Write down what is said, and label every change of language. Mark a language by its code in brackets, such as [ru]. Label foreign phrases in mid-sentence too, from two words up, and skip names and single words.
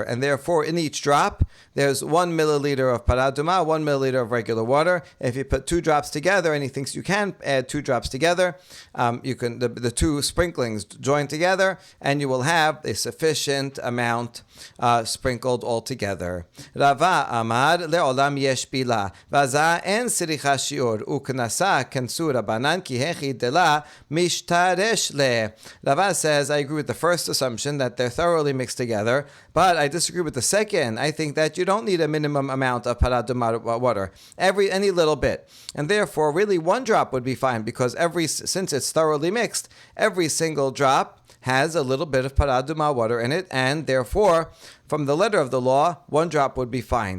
[en] And therefore, in each drop, there's 1 milliliter of paraduma, 1 milliliter of regular water. If you put 2 drops together, and he thinks you can add 2 drops together, you can the 2 sprinklings join together, and you will have a sufficient amount sprinkled all together. [arc] רבא אמר לעולם יש בילה ואין צריכה שיעור וקנסא קנסו רבנן כי היכי דלא משתרש ליה. [en] Rava says, I agree with the first assumption that they're thoroughly mixed together, but I disagree with the second. I think that you don't need a minimum amount of paraduma water, any little bit. And therefore, really 1 drop would be fine, because since it's thoroughly mixed, every single drop has a little bit of paraduma water in it, and therefore, from the letter of the law, 1 drop would be fine.